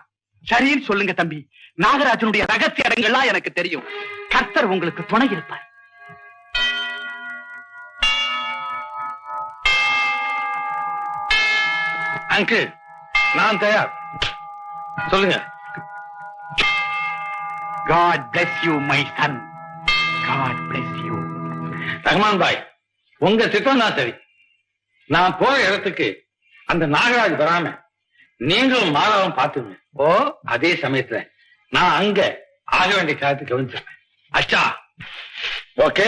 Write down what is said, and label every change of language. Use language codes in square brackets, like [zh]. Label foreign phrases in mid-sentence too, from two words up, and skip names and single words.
[ta] சரின்னு சொல்லுங்க தம்பி. நாகராஜனுடைய ரகசிய இடங்கள்லாம் எனக்கு தெரியும். கர்த்தர் உங்களுக்கு துணை இருப்பார். அங்கிள், நான் தயார். சொல்லுங்க. [en] God bless you, my son. God bless you. [ta] ரஹ்மான் பாய், உங்க திட்டம் தான் சரி. நான் போற இடத்துக்கு அந்த நாகராஜ் வராம நீங்களும் மாதவம் பாத்துங்க. அதே சமயத்துல நான் அங்க ஆக வேண்டிய காலத்துக்கு கவனிச்சிருப்பேன். அச்சா? ஓகே